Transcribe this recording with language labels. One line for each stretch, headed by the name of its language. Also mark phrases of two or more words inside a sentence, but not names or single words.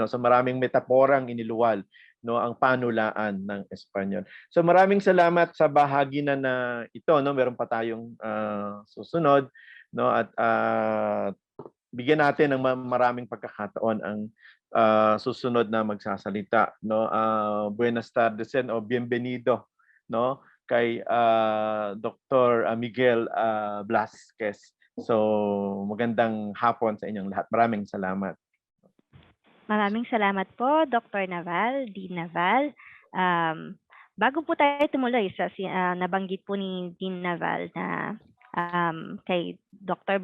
Filipino: So maraming metaporang iniluwal ang panulaan ng Espanyol. So maraming salamat sa bahaginan na ito, meron pa tayong susunod, at bigyan natin ng maraming pagkakataon ang susunod na magsasalita,
Spanish: buenas tardes o bienvenido,
Filipino: kay Dr. Miguel Blázquez. So magandang hapon sa inyong lahat. Maraming salamat. Maraming salamat po, Dr. Naval, Dean Naval. Bago po tayo tumuloy sa nabanggit po ni Dean Naval na kay Dr.